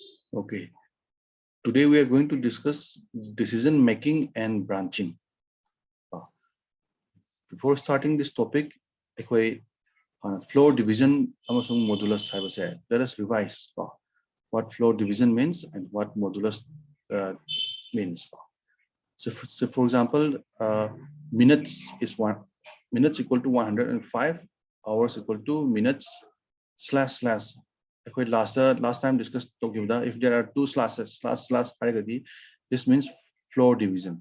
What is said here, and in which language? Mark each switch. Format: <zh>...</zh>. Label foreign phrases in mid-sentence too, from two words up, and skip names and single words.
<en>Okay. Today we are going to discuss decision making and branching. Before starting this topic, floor division amasung modulus haibase. Let us revise what floor division means and what modulus means. So for example, minutes is equal to 105, hours equal to minutes slash slash. Last time discussed if there are two slashes slash this means floor division.</en>